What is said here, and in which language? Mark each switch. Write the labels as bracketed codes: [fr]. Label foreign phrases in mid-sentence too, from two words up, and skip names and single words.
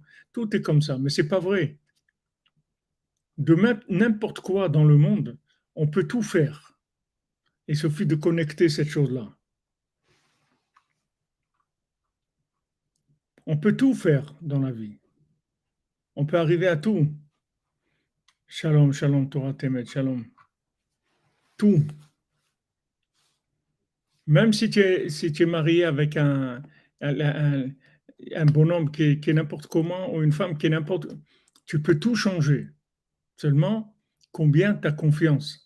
[fr] Tout est comme ça, mais c'est pas vrai. De même, n'importe quoi dans le monde, on peut tout faire. Il suffit de connecter cette chose-là. On peut tout faire dans la vie. On peut arriver à tout. [he] שלום, שלום, תורה תמת, שלום. [fr] Tout. Même si tu es marié avec un bonhomme qui est n'importe comment ou une femme qui est n'importe, tu peux tout changer. Seulement, combien tu as confiance?